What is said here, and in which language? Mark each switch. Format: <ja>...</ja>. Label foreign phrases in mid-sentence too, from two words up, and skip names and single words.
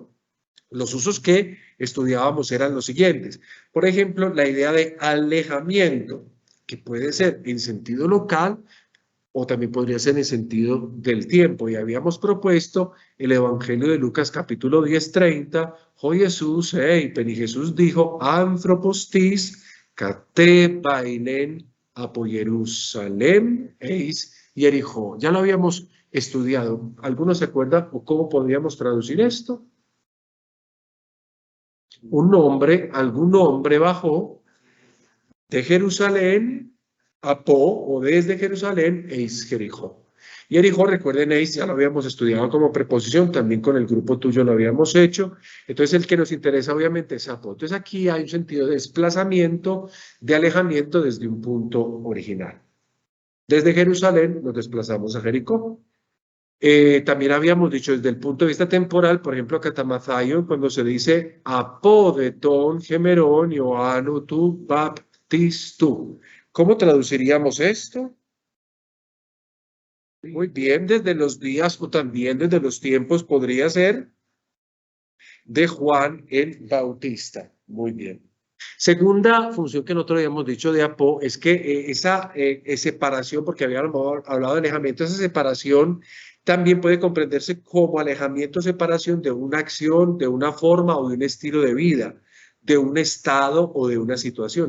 <es>Los usos que estudiábamos eran los siguientes. Por ejemplo, la idea de alejamiento, que puede ser en sentido local o también podría ser en el sentido del tiempo. Y habíamos propuesto el Evangelio de Lucas capítulo 10:30, Jo Jesús, y Jesús dijo,</es> <el>ἄνθρωπός τις κατέβαινεν ἀπὸ Ἰερουσαλὴμ, εἰς Ἰεριχώ.</el> <es>Ya lo habíamos estudiado. ¿Alguno se acuerda o cómo podríamos traducir esto? Algún hombre bajó de Jerusalén a Po o desde Jerusalén eis Jericó. Y Jericó, recuerden, eis ya lo habíamos estudiado como preposición, también con el grupo tuyo lo habíamos hecho. Entonces el que nos interesa obviamente es a Po. Entonces aquí hay un sentido de desplazamiento, de alejamiento desde un punto original. Desde Jerusalén nos desplazamos a Jericó. También habíamos dicho desde el punto de vista temporal, por ejemplo, Catamazayo, cuando se dice</es> <el>ἀπὸ τῶν ἡμερῶν Ἰωάννου τοῦ βαπτιστοῦ.</el> <es>¿Cómo traduciríamos esto? Muy bien, desde los días o también desde los tiempos podría ser de Juan el Bautista. Muy bien. Segunda función que nosotros habíamos dicho de apo es que esa separación, porque habíamos hablado de alejamiento, esa separación también puede comprenderse como alejamiento o separación de una acción, de una forma o de un estilo de vida, de un estado o de una situación.</es>